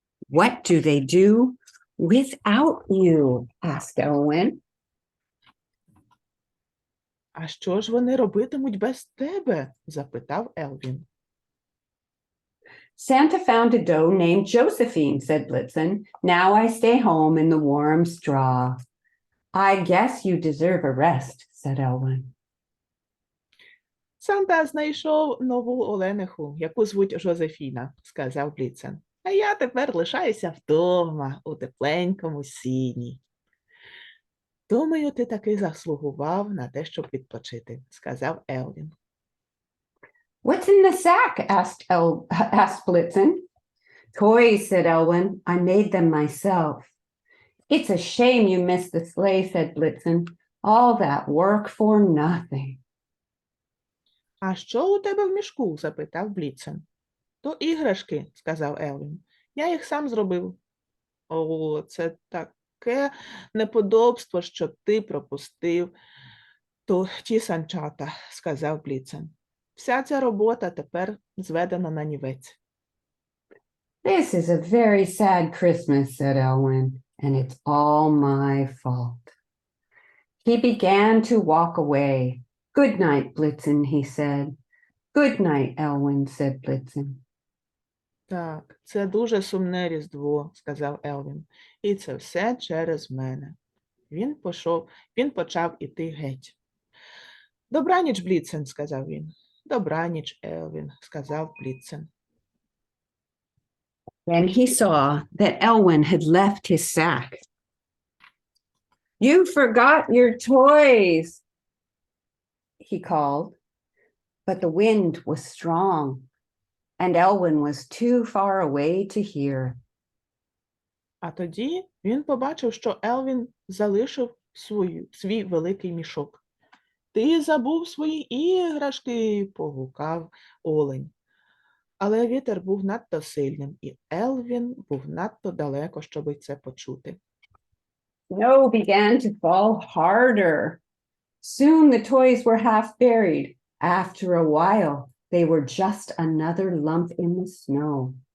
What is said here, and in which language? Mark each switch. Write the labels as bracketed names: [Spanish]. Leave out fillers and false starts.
[English] What do they do without you? Asked Elwin. [Ukrainian] А що ж вони робитимуть без тебе? Запитав Елвін. [English] Santa found a doe named Josephine, said Blitzen. Now I stay home in the warm straw. I guess you deserve a rest, said Elwin. [Ukrainian] Санта знайшов нову олениху, яку звуть Жозефіна, сказав Бліцен. А я тепер лишаюся вдома, у тепленькому сіні. Думаю, ти таки заслугував на те, щоб відпочити, сказав Елвін. [English] What's in the sack? asked Blitzen. Toys, said Elwin. I made them myself. It's a shame you missed the sleigh, said Blitzen. All that work for nothing. [Ukrainian] А що у тебе в мішку? Запитав Бліцен. То іграшки, сказав Елвін. Я їх сам зробив. О, це таке неподобство, що ти пропустив ті санчата, сказав Бліцен. Вся ця робота тепер зведена на нівець. [English] This is a very sad Christmas, said Elwin, and it's all my fault. He began to walk away. Good night, Blitzen, he said. Good night, Elwin, said Blitzen. [Ukrainian] Так, це дуже сумне Різдво, сказав Елвін. І це все через мене. Він почав іти геть. Добраніч, Бліцен, сказав він. Добраніч, Елвін, сказав Бліцен. [English] Then he saw that Elwin had left his sack. You forgot your toys. he called, but the wind was strong, and Elwyn was too far away to hear. [Ukrainian] А тоді він побачив, що Елвін залишив свій великий мішок. «Ти забув свої іграшки!» – погукав олень. Але вітер був надто сильним, і Елвін був надто далеко, щоб це почути. [English] Snow began to fall harder. Soon the toys were half buried. After a while, they were just another lump in the snow.